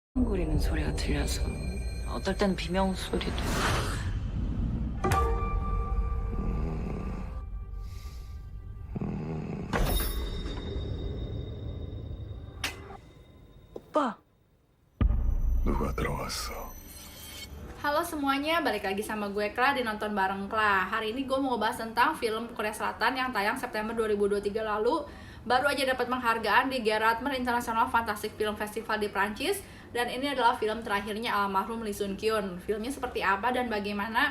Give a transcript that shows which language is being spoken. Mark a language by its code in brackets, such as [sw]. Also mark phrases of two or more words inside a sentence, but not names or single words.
[ko] 거리는 소리가 들려서 어떨 땐 비명 소리도. 오빠. 누가 들어왔어? [id] Halo semuanya, balik lagi sama gue Kla di Nonton Bareng Kla. Hari ini gue mau ngebahas tentang film Korea Selatan yang tayang September 2023 lalu. Baru aja dapat penghargaan di Gerardmer International Fantastic Film Festival di Prancis. Dan ini adalah film terakhirnya almarhum Lee Sun Kyun. Filmnya seperti apa dan bagaimana?